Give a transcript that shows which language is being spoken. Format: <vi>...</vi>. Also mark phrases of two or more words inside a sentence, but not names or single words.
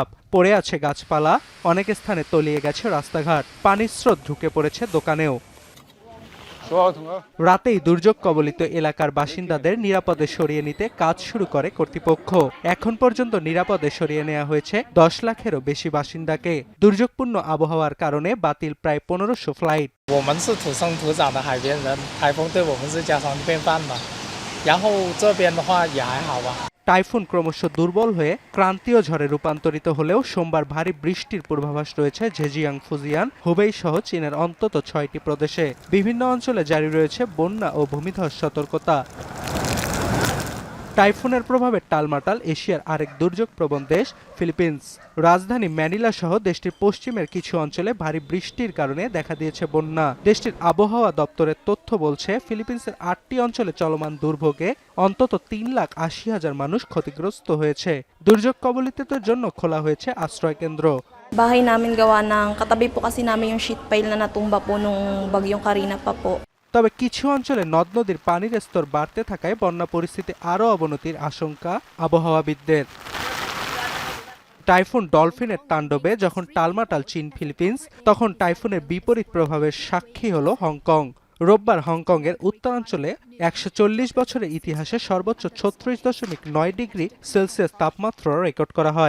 <bn>পড়ে আছে গাছপালা, অনেক স্থানে তলিয়ে গেছে রাস্তাঘাট, পানির স্রোত ঢুকে পড়েছে দোকানেও। রাতেই দুর্যোগ কবলিত এলাকার বাসিন্দাদের নিরাপদে সরিয়ে নিতে কাজ শুরু করে কর্তৃপক্ষ। এখন পর্যন্ত নিরাপদে সরিয়ে নেওয়া হয়েছে ১০ লাখেরও বেশি বাসিন্দাকে। দুর্যোগপূর্ণ আবহাওয়ার কারণে বাতিল প্রায় ১৫০০ ফ্লাইট।</bn> <zh>我们是土生土长的海边人，台风对我们是家常便饭嘛。然后这边的话也还好吧。</zh> <bn>টাইফুন ক্রমশ দুর্বল হয়ে ক্রান্তীয় ঝড়ে রূপান্তরিত হলেও সোমবার ভারী বৃষ্টির পূর্বাভাস রয়েছে ঝেজিয়াং, ফুজিয়ান, হুবেই সহ চীনের অন্তত ৬টি প্রদেশে। বিভিন্ন অঞ্চলে জারি রয়েছে বন্যা ও ভূমিধস সতর্কতা। টাইফুনের প্রভাবে টালমাটাল এশিয়ার আরেক দুর্যোগপ্রবণ দেশ ফিলিপিন্স। রাজধানী ম্যানিলা সহ দেশটির পশ্চিমের কিছু অঞ্চলে ভারী বৃষ্টির কারণে দেখা দিয়েছে বন্যা। দেশটির আবহাওয়া দপ্তরের তথ্য বলছে, ফিলিপিন্সের ৮টি অঞ্চলে চলমান দুর্ভোগে অন্তত ৩,৮০,০০০ মানুষ ক্ষতিগ্রস্ত হয়েছে। দুর্যোগ কবলিতদের জন্য খোলা হয়েছে আশ্রয়কেন্দ্র।</bn> <tl>Bahay namin gawa ng katabi po kasi namin yung sheet pile na natumba po nung bagyong Karina pa po.</tl> <bn>তবে কিছু অঞ্চলে নদ নদীর পানির স্তর বাড়তে থাকায় বন্যা পরিস্থিতি আরও অবনতির আশঙ্কা আবহাওয়াবিদদের। টাইফুন ডলফিনের তাণ্ডবে যখন টালমাটাল চীন ফিলিপিন্স, তখন টাইফুনের বিপরীত প্রভাবের সাক্ষী হল হংকং। রোববার হংকংয়ের উত্তরাঞ্চলে ১৪০ বছরের ইতিহাসে সর্বোচ্চ ৩৬.৯ ডিগ্রি সেলসিয়াস তাপমাত্রা রেকর্ড করা হয়।</bn>